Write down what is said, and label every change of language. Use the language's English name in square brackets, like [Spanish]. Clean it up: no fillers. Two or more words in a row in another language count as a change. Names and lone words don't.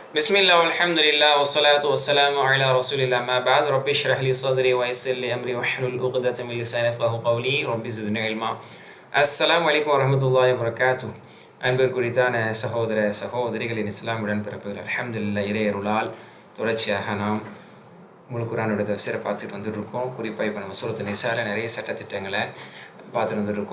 [Arabic] بسم الله والحمد لله والصلاة والسلام على رسول الله ما بعد رب اشرح لي صدري ويسر لي أمري واحلل عقدة من لساني يفقهوا قولي رب زدني علما. السلام عليكم ورحمة الله وبركاته. [Tamil] அன்பிற்குரித்தான சகோதர சகோதரிகளின் இஸ்லாம் உடன்பிறப்புகள், அல்ஹம்துலில்லாஹ் இறையருளால் தொடர்ச்சியாக நாம் முழு குர்ஆனோட தஃசீரை பார்த்துட்டு வந்துட்டு இருக்கோம். குறிப்பாக இப்போ நம்ம சூரத்து நிசால நிறைய சட்டத்திட்டங்களை பார்த்துட்டு வந்துட்டுருக்கோம்.